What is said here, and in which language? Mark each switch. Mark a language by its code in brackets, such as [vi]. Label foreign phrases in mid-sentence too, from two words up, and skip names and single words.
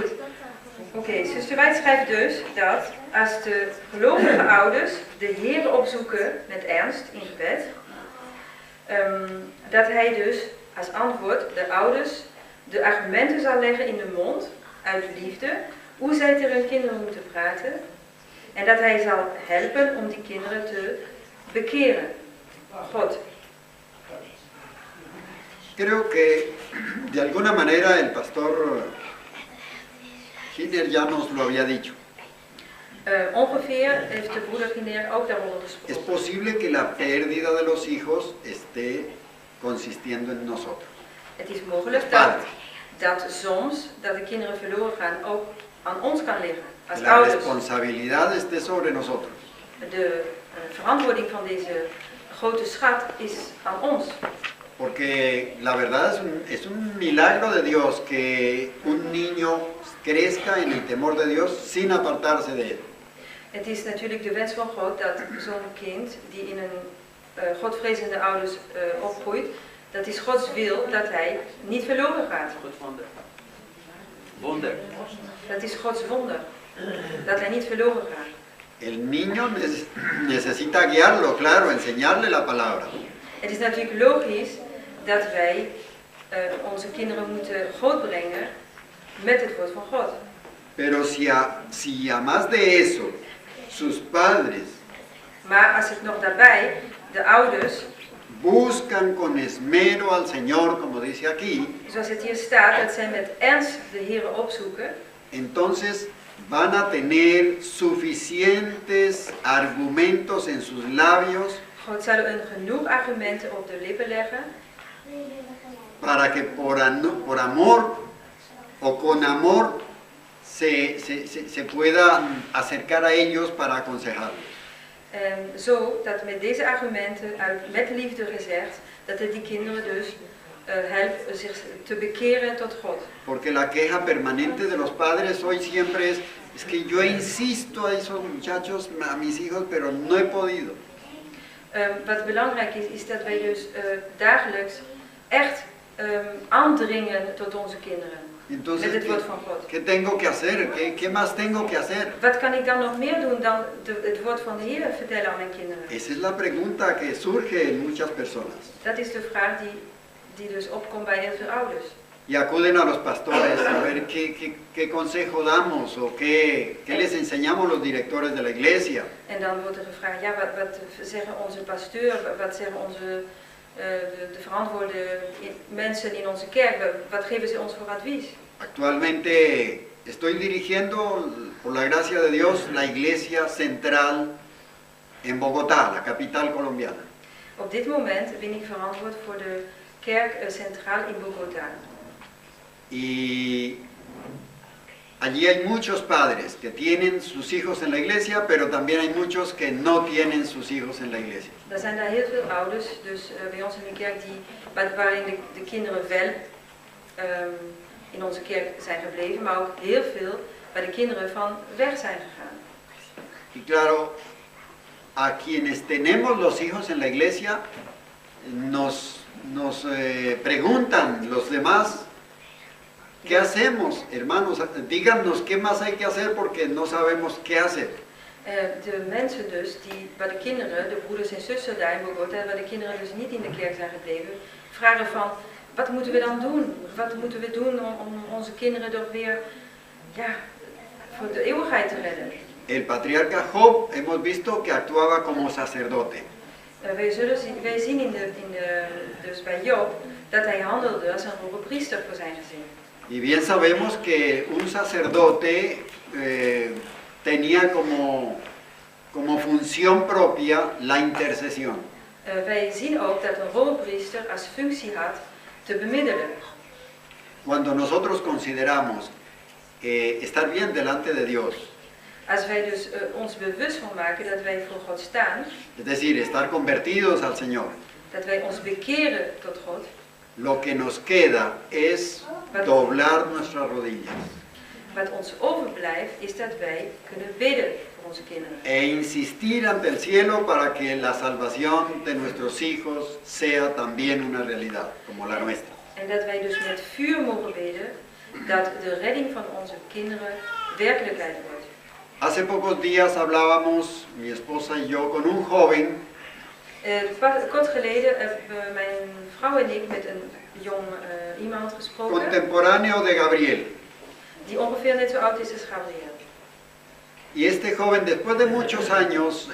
[nl] Oké, zuster White schrijft dus dat als de gelovige ouders de Heer opzoeken met ernst in gebed, dat Hij dus als antwoord de ouders de argumenten zal leggen in de mond, uit liefde, hoe zij tegen hun kinderen moeten praten, en dat Hij zal helpen om die kinderen te bekeren. God. [es] Creo que de alguna manera el pastor Giner ya nos lo había dicho. [nl] Ongeveer heeft de broeder Giner ook daarover [es] Es [nl] gesproken. [es] posible que la pérdida de los hijos esté consistiendo en nosotros. [nl] Het is mogelijk dat soms dat de kinderen verloren gaan ook aan ons kan liggen. Als [es] La [nl] ouders. [es] responsabilidad esté sobre nosotros. [nl] De verantwoording van deze grote schat is aan ons. [es] Porque la verdad es un milagro de Dios que un niño crezca en el temor de Dios sin apartarse de él. [nl] Het is natuurlijk de wens van God dat zo'n kind die in een godvrezende ouders opgroeit, dat is Gods wil dat hij niet verloren gaat. Goed wonder. Wonder. Dat is Gods wonder, dat hij niet verloren gaat. [es] El niño necesita guiarlo, claro, enseñarle la palabra. [nl] Het is natuurlijk logisch dat wij onze kinderen moeten grootbrengen met het woord van God. [es] Pero si a más de eso, sus padres [nl] Maar als het nog daarbij, de ouders, [es] buscan con esmero al Señor, como dice aquí, [nl] zoals het hier staat, dat zij met ernst de Heer opzoeken, [es] entonces van a tener suficientes argumentos en sus labios [nl] God zal hun genoeg argumenten op de lippen leggen, [es] para que por amor o con amor se puedan acercar a ellos para aconsejarlos. [nl] Zo dat met deze argumenten, met liefde gezegd, dat het die kinderen dus helpt zich te bekeren tot God. [es] Porque la queja permanente de los padres hoy siempre es que yo insisto a esos muchachos, a mis hijos, pero no he podido. [nl] Wat belangrijk is dat wij dus dagelijks echt aandringen tot onze kinderen. [es] Entonces, [nl] Met het woord van God. [es] ¿qué tengo que hacer? ¿Qué más tengo que hacer? [nl] Wat kan ik dan nog meer doen dan het woord van de Heer vertellen aan mijn kinderen? [es] Esa es la pregunta que surge en muchas personas. [nl] Dat is de vraag die dus opkomt bij heel veel ouders. [es] Y acuden a los pastores a ver qué consejo damos o qué les enseñamos los directores de la iglesia. [nl] En dan wordt er gevraagd, ja, wat zeggen onze pasteur, wat zeggen onze de verantwoorde mensen in onze kerk, wat geven ze ons voor advies? [es] Actualmente estoy dirigiendo, por la gracia de Dios, la iglesia central en Bogotá, la capital colombiana. [nl] Op dit moment ben ik verantwoord voor de kerk centraal in Bogotá. [es] Y allí hay muchos padres que tienen sus hijos en la iglesia, pero también hay muchos que no tienen sus hijos en la iglesia. [nl] Er zijn daar heel veel ouders, dus bij ons in de kerk, waarin de kinderen wel in onze kerk zijn gebleven, maar ook heel veel waar de kinderen van weg zijn gegaan. [es] Y claro, a quienes tenemos los hijos en la iglesia, nos preguntan los demás, ¿qué hacemos, hermanos? Díganos qué más hay que hacer porque no sabemos qué hacer. [nl] De mensen dus, waar de kinderen, de broeders en zussen daar in Bogotá, waar de kinderen dus niet in de kerk zijn gebleven, vragen van, wat moeten we dan doen? Wat moeten we doen om onze kinderen toch weer, ja, voor de eeuwigheid te redden? [es] El patriarca Job, hemos visto que actuaba como sacerdote. [nl] Wij zien dus bij Job dat hij handelde als een hoge priester voor zijn gezin. [es] Y bien sabemos que un sacerdote tenía como función propia la intercesión. [nl] Wij zien ook dat een hoge priester als functie had te bemiddelen. [es] Cuando nosotros consideramos estar bien delante de Dios, [nl] Als wij dus ons bewust van maken dat wij voor God staan, [es] es decir, estar convertidos al Señor, [nl] dat wij ons bekeren tot God, [es] lo que nos queda es doblar nuestras rodillas [nl] wat ons overblijft is dat wij kunnen bidden voor onze kinderen. [es] e insistir ante el cielo para que la salvación de nuestros hijos sea también una realidad, como la nuestra. [nl] En dat wij dus met vuur mogen bidden dat de redding van onze kinderen werkelijkheid wordt. [es] Hace pocos días hablábamos, mi esposa y yo, con un joven [nl] Kort geleden hebben mijn vrouw en ik met een jong iemand gesproken, [es] contemporáneo de Gabriel. [nl] die ongeveer net zo oud is als Gabriel. [es] Y este joven, después de muchos años,